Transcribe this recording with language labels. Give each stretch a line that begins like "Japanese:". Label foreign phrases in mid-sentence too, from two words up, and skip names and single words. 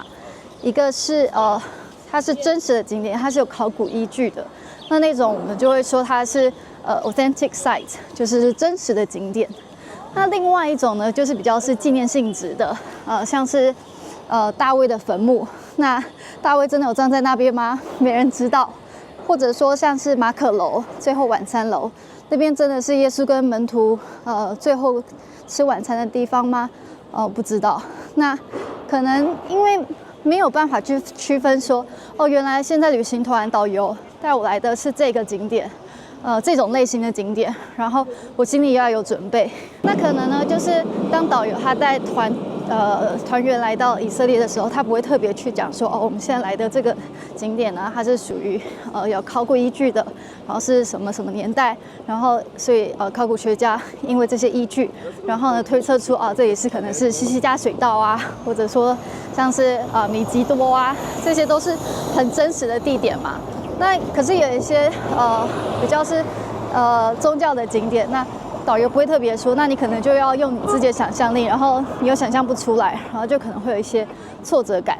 Chinese: 一個是它是真實的景點，它是有考古依據的。那種我們就會說它是
English: authentic site，
Chinese: 就是真實的景點。那另外一種呢，就是比較是紀念性質的，像是大衛的墳墓。那大衛真的有葬在那邊嗎？沒人知道。或者說像是馬可樓、最後晚餐樓那邊，真的是耶穌跟門徒最後吃晚餐的地方嗎？不知道。那可能因為沒有辦法去區分說，原來現在旅行團導遊帶我來的是這個景點，這種類型的景點，然後我心裡也要有準備。那可能呢，就是當導遊他帶團員來到以色列的時候，他不會特別去講說，我們現在來的這個景點呢，它是屬於有考古依據的，然後是什麼什麼年代，然後所以考古學家因為這些依據，然後呢推測出這裡是可能是西西家水道啊，或者說像是米吉多啊，這些都是很真實的地點嘛。那可是有一些比較是宗教的景點，那導遊不會特別說，那你可能就要用你自己的想象力，然後你又想象不出來，然後就可能會有一些挫折感。